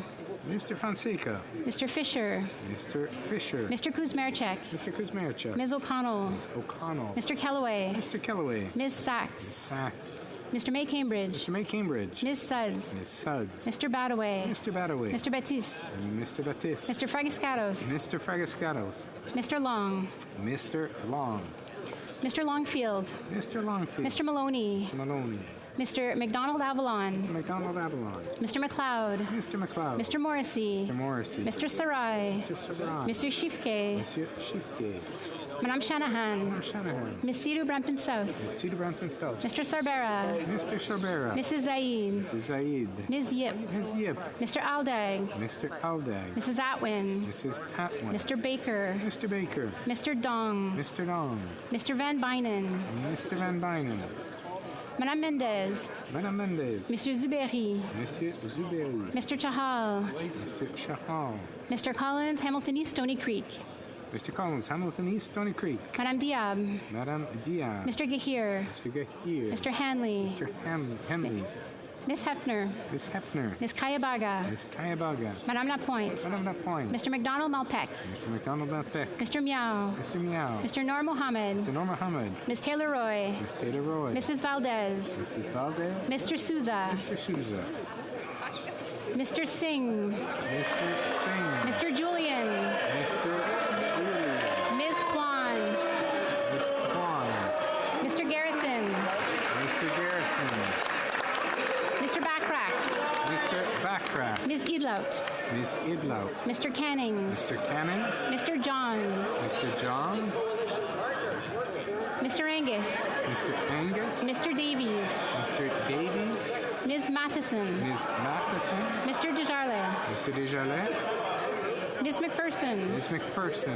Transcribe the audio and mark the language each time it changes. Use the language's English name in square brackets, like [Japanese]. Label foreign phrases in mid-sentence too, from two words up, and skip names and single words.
[English] Mr. Fonseca. Mr. Fisher. Mr. Fisher. Mr. Kuzmarchek. Mr. Kuzmarchek. Ms. O'Connell. Ms. O'Connell. Mr. Kellaway. Mr. Kellaway. Ms. Sachs. Ms. Sachs. Mr. May Cambridge. Mr. May Cambridge. Ms. Suds. Ms. Suds. Mr. Badaway. Mr. Badaway. Mr. Baptiste. Mr. Baptiste. Mr. Fragiscatos. Mr. Fragiscatos. Mr. Long. Mr. Long. Mr. Longfield. Mr. Longfield. Mr. Maloney. Mr. Maloney. Mr. McDonald Avalon. Mr. McDonald Avalon. Mr. McLeod. Mr. McLeod. Mr. Morrissey. Mr. Morrissey. Mr. Sarai. Mr. Sarai. Mr. Shifke. Monsieur Shifke. Madame Shanahan. Madame Shanahan. Ms. Cedar Brampton South. Ms. Cedar Brampton South. Mr. Sarbera. Mr. Sarbera. Mrs. Zaid. Mrs. Zaid. Ms. Yip. Ms. Yip. Mr. Aldag. Mr. Aldag. Mrs. Atwin. Mrs. Atwin. Mr. Baker. Mr. Baker. Mr. Dong. Mr. Dong. Mr. Van Bynen. Mr. Van Bynen. Madame Mendez. Madame Mendez. Monsieur Zuberi. Monsieur Zuberi. Mr. Chahal. Mr. Chahal. Mr. Collins, Hamilton East, Stony Creek. Mr. Collins, Hamilton East, Stony Creek. Madame Diab. Madame Diab. Mr. Gahir. Mr. Gahir. Mr. Hanley. Mr. Henley. Miss Hefner. Miss Hefner. Miss Kayabaga. Miss Kayabaga. Madame Lapointe. Madame Lapointe. Mr. McDonald Malpeck. Mr. McDonald Malpeck. Mr. Meow. Mr. Meow. Mr. Noor Mohammed. Mr. Noor Mohammed. Miss Taylor Roy. Miss Taylor Roy. Mrs. Valdez. Mrs. Valdez. Mr. Souza. Mr. Souza. Mr. Singh. Mr. Singh. Mr. Julian. Mr. Julian. Ms. Kwan. Miss Kwan. Mr. Garrison. Mr. Garrison. Mr. Backrack. Mr. Backrack. Ms. Idlout. Ms. Idlout. Mr. Cannings. Mr. Cannings. Mr. Johns. Mr. Johns. Mr. Angus. Mr. Angus. Mr. Davies. Mr. Davies. Ms. Matheson. Ms. Matheson. Mr. Desjardins. Mr. Desjardins. Ms. McPherson. Ms. McPherson.